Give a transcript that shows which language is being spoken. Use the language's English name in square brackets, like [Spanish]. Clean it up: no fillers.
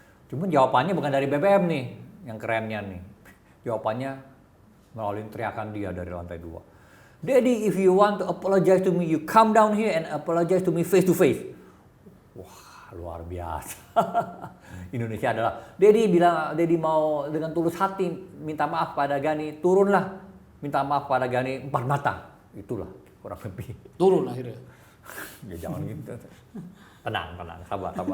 [Indonesian] Cuman jawabannya bukan dari BBM nih, yang kerennya nih. Jawabannya melalui teriakan dia dari lantai 2. [English] Daddy, if you want to apologize to me, you come down here and apologize to me face to face. [Indonesian] Wah, luar biasa. Indonesia adalah, Daddy mau dengan tulus hati minta maaf pada Gani, turunlah. Minta maaf pada Gani 4 mata. Itulah kurang lebih. Turun akhirnya. Ya jangan gitu. Tenang, sabar.